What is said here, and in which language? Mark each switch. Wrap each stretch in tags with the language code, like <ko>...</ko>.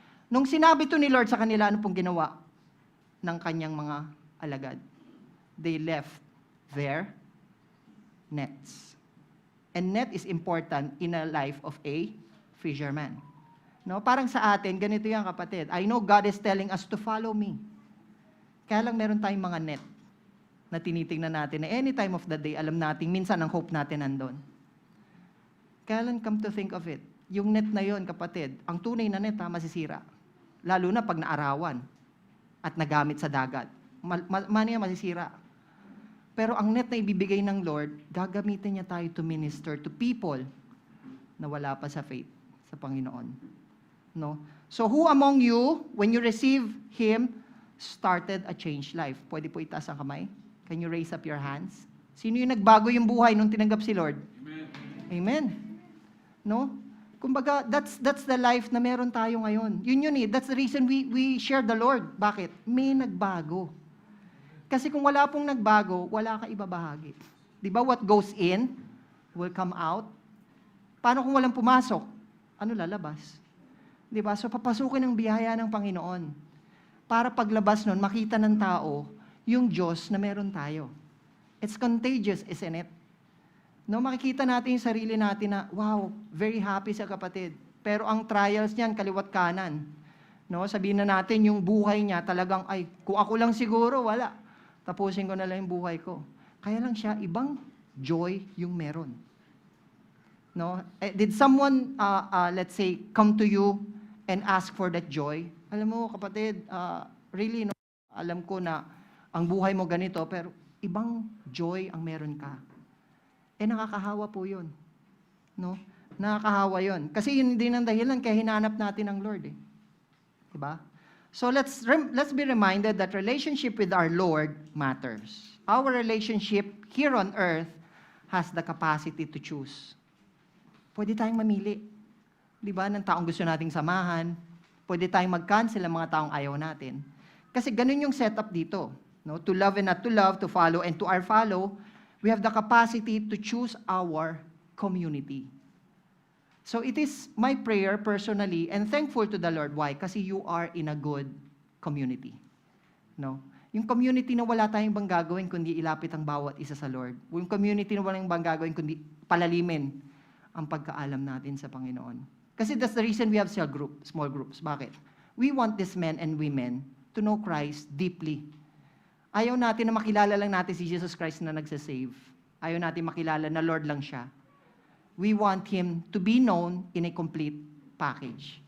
<tl>Nung sinabi to ni Lord sa kanila, ano pong ginawa ng kanyang mga alagad?</tl> <en>They left their nets. And net is important in a life of a fisherman.</en> <tl>No, parang sa atin, ganito yan kapatid.</tl> <en>I know God is telling us to follow me.</en> <tl>Kaya lang meron tayong mga net na tinitingnan natin na any time of the day, alam natin, minsan ang hope natin nandun. Kaya lang, come to think of it, yung net na yon kapatid, ang tunay na net masisira. Lalo na pag naarawan at nagamit sa dagat. Mania masisira. Pero ang net na ibibigay ng Lord, gagamitin niya tayo</tl> <en>to minister to people</en> <tl>na wala pa sa faith sa Panginoon. No?</tl> <en>So who among you, when you receive Him, started a changed life?</en> <tl>Pwede po itaas ang kamay?</tl> <en>Can you raise up your hands?</en> <tl>Sino yung nagbago yung buhay nung tinanggap si Lord? Amen. Amen. No? Kumbaga,</tl> <en>that's the life</en> <tl>na meron tayo ngayon.</tl> <en>Yun That's the reason we share the Lord.</en> <tl>Bakit? May nagbago. Kasi kung wala pong nagbago, wala ka ibabahagi. Di ba?</tl> <en>What goes in will come out.</en> <tl>Paano kung walang pumasok? Ano lalabas? Di ba? So, papasukin ang biyaya ng Panginoon. Para paglabas nun, makita ng tao yung Diyos na meron tayo.</tl> <en>It's contagious, isn't it?</en> <tl>No, makikita natin yung sarili natin na, wow, very happy sa kapatid. Pero ang trials niyan, kaliwat kanan. No, sabihin na natin yung buhay niya talagang, ay, kung ako lang siguro, wala. Tapusin ko na lang yung buhay ko. Kaya lang siya, ibang joy yung meron. No?</tl> <en>Did someone, let's say, come to you and ask for that joy?</en> <tl>Alam mo, kapatid,</tl> <en>really,</en> <tl>no, alam ko na ang buhay mo ganito, pero ibang joy ang meron ka. Nakakahawa po yun. No? Nakakahawa yun. Kasi yun din ang dahilan kaya hinanap natin ang Lord. Diba?</tl> <en>So let's be reminded that relationship with our Lord matters. Our relationship here on earth has the capacity to choose.</en> <tl>Pwede tayong mamili. Diba? Ng taong gusto nating samahan. Pwede tayong mag-cancel ang mga taong ayaw natin. Kasi ganun yung setup dito. No?</tl> <en>To love and not to love, to follow and to our follow, we have the capacity to choose our community. So it is my prayer personally and thankful to the Lord. Why?</en> <tl>Kasi</tl> <en>you are in a good community. No?</en> <tl>Yung community na wala tayong bang gagawin kundi ilapit ang bawat isa sa Lord. Yung community na walang bang gagawin kundi palalimin ang pagkaalam natin sa Panginoon.</tl> <en>Kasi that's the reason we have small groups. Bakit? We want these men and women to know Christ deeply</en> <tl>Ayaw natin na makilala lang natin si Jesus Christ na nagsasave. Ayaw natin makilala na Lord lang siya.</tl> <en>We want Him to be known in a complete package.</en>